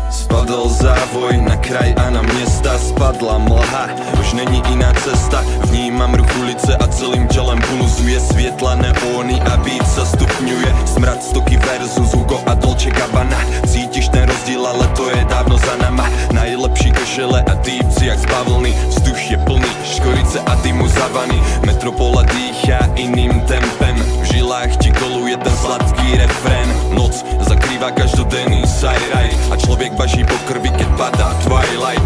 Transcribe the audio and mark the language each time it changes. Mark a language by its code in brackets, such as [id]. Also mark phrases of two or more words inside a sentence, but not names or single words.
[cs] Spadl závoj na kraj a na města spadla mlha. Už není jiná cesta, vnímám ruch ulice a celým tělem pulzuje světla neóny a beat se stupňuje. Smrad stoky versus Hugo a Dolce Gabbana. Cítíš ten rozdíl, ale to je dávno za nama. [sk] Najlepší košele a týpci jak z bavlny. Vzduch je plný škorice a dymu zavany. Metropola dýchá iným tempem. V žilách ti koluje ten sladký refrén. [cs] Noc zakrývá každodenný sajraj a člověk baží po krvi, keď padá Twilight.